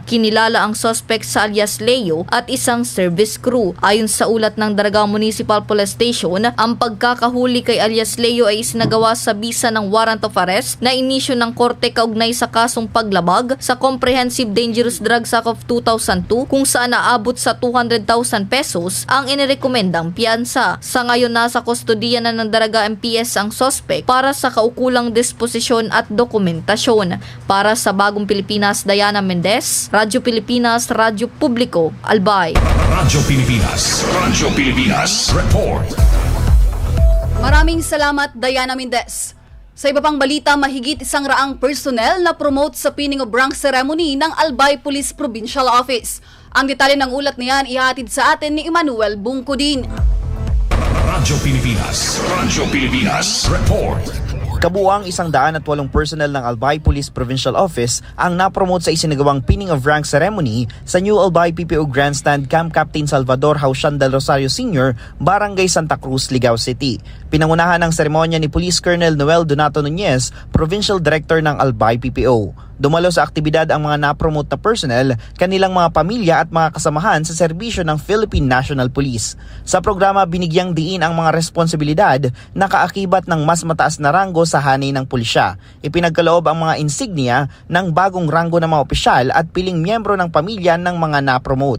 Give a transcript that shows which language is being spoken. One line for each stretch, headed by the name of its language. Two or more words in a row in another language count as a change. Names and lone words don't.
Filipino: Kinilala ang suspect sa alias Leo at isang
English: service crew.
Filipino: Ayon sa ulat ng Daraga Municipal Police Station, ang pagkakahuli kay alias Leo ay isinagawa sa bisa ng
English: warrant of arrest
Filipino: na inisyu ng korte kaugnay sa kasong paglabag sa Comprehensive Dangerous Drugs Act of 2002 kung saan naabot sa 200,000 pesos ang inirekomendang piyansa. Sa ngayon nasa kustodiya na ng Daraga MPS ang suspect para sa kaukulang disposisyon at dokumentasyon. Para sa Bagong Pilipinas, Diana Mendez, Radyo Pilipinas, Radyo Publiko, Albay. Radyo Pilipinas Report. Maraming salamat Diana Mendez. Sa iba pang balita, mahigit 100 personnel na promote sa
English: pinning of rank ceremony
Filipino: ng Albay Police Provincial Office. Ang detalye ng ulat niyan ihatid sa atin ni Emmanuel Bungkudin. Radyo Pilipinas Report. Kabuuang 108 personnel ng Albay Police Provincial Office ang napromote sa isinagawang
English: pinning of rank ceremony
Filipino: sa New Albay PPO Grandstand Camp Captain Salvador Hausian del Rosario Sr., Barangay Santa Cruz, Ligao City. Pinangunahan ng seremonya ni Police Colonel Noel Donato Nunez,
English: Provincial Director
Filipino: ng Albay PPO. Dumalo sa aktibidad ang mga napromote na personnel, kanilang mga pamilya at mga kasamahan sa serbisyo ng Philippine National Police. Sa programa, binigyang diin ang mga responsibilidad na kaakibat ng mas mataas na ranggo sa hanay ng pulisya. Ipinagkaloob ang mga insignia ng bagong ranggo ng mga opisyal at piling miyembro ng pamilya ng mga napromote.